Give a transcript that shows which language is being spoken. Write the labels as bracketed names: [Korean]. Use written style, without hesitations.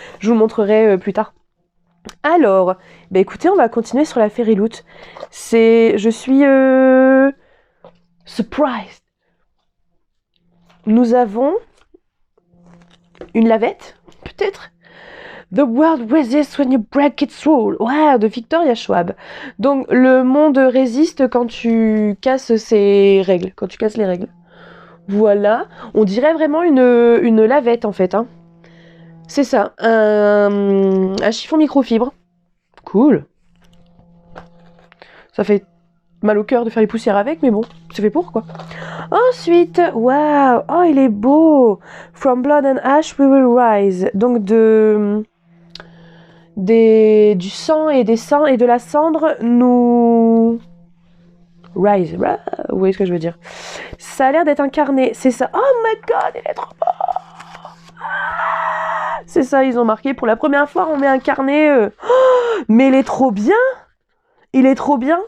[French] Je vous le montrerai plus tard. Alors, bah écoutez, on va continuer sur la Fairy Loot. Je suis surprised. Nous avons une lavette, peut-être. [English] The world resists when you break its rule. [French] Ouais, de Victoria Schwab. Donc, le monde résiste quand tu casses ses règles, quand tu casses les règles. Voilà, on dirait vraiment une lavette en fait. Hein. C'est ça, un chiffon microfibre. Cool. Ça fait mal au cœur de faire les poussières avec, mais bon, c'est fait pour quoi. Ensuite, waouh, oh il est beau. [English] From blood and ash we will rise. [French] Donc du sang et de la cendre, nous rise. Vous voyez ce que je veux dire. Ça a l'air d'être incarné, c'est ça. [English] Oh my god, [French] il est trop beau. C'est ça, ils ont marqué. Pour la première fois, on met un carnet. Oh, mais il est trop bien. Il est trop bien.